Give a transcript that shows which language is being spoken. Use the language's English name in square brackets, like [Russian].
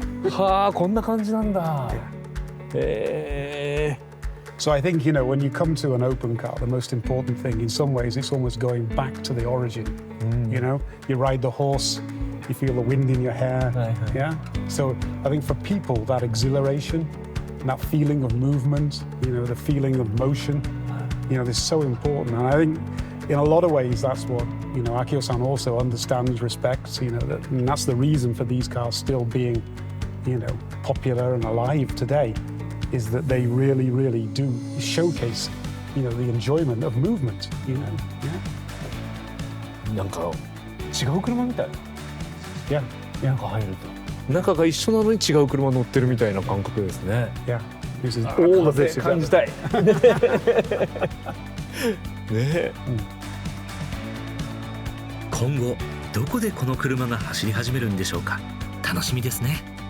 [Japanese] はあ、こんな感じなんだ。 [English] So I think, when you come to an open car, the most important thing, in some ways, it's almost going back to the origin. You ride the horse, you feel the wind in your hair. Yeah. So I think for people, that exhilaration, that feeling of movement, the feeling of motion, is so important. And I think in a lot of ways, that's what, Akio-san also understands, respects, and that's the reason for these cars still being, popular and alive today, is that they really, really do showcase, the enjoyment of movement, Yeah. [Japanese] なんか違う車みたい。 [English] Yeah. [Japanese] なんか入ると中が一緒なのに違う車乗ってるみたいな感覚ですね。 [English] Yeah. This is all of this. [Japanese] 感じたい。ね。今後どこでこの車が走り始めるんでしょうか。楽しみですね。